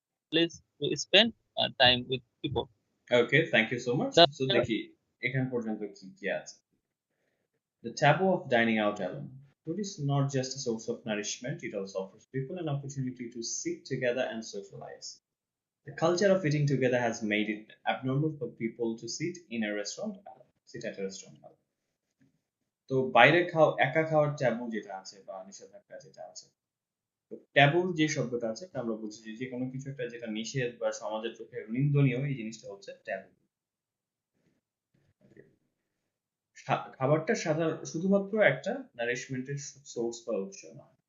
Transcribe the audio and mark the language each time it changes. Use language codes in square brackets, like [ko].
[en] Place to spend time with people. Okay, thank you so much. [bn] So দেখি এখান পর্যন্ত কি আছে। [en] The taboo of dining out alone. Food is not just a source of nourishment, it also offers people an opportunity to sit together and socialize. The culture of eating together has made it abnormal for people to sit in a restaurant alone, sit at a restaurant alone. [bn] তো বাইরে একা খাওয়ার tabu যেটা আছে বা নিষেধাজ্ঞা যেটা আছে, তো ট্যাবুর যে শব্দটা আছে আমরা বুঝি যে কোনো কিছু একটা যেটা নিষেধ বা সমাজের চোখে নিন্দনীয়, এই জিনিসটা হচ্ছে ট্যাবু। খাবারটা শুধুমাত্র একটা নারিশমেন্টের সোর্স বা উৎস না।